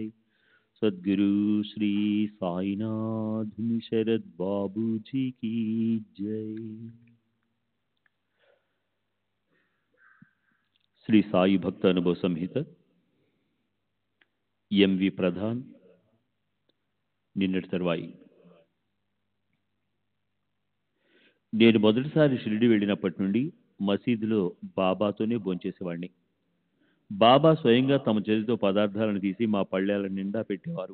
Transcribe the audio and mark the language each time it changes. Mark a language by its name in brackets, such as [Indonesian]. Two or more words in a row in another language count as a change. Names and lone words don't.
[Hindi] सद्गुरु श्री साईनाथ शरद बाबू जी की जय। [Telugu] श्री साई भक्त अनुभव संहित ఎంవి ప్రధాన్ నిన్నటి తర్వాయి. నేను మొదటిసారి షిరిడి వెళ్ళినప్పటి నుండి మసీదులో బాబాతోనే భోంచేసేవాడిని. బాబా స్వయంగా తమ చేతితో పదార్థాలను తీసి మా పళ్ళేల నిండా పెట్టేవారు.